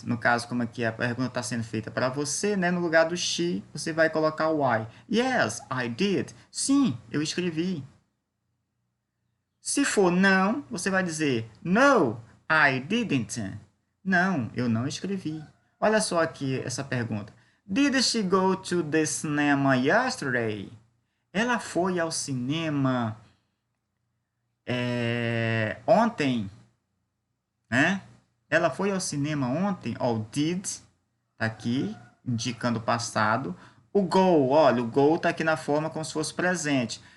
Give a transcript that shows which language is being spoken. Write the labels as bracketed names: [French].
[Portuguese] No caso, como aqui a pergunta está sendo feita para você, né? No lugar do she, você vai colocar o I. [English] Yes, I did. [Portuguese] Sim, eu escrevi. Se for não, você vai dizer [English] no, I didn't. [Portuguese] Não, eu não escrevi. Olha só aqui essa pergunta. [English] Did she go to the cinema yesterday? [Portuguese] Ela foi ao cinema ontem, né? Ela foi ao cinema ontem, ó, o did tá aqui, indicando o passado. O go, olha, o go tá aqui na forma como se fosse presente.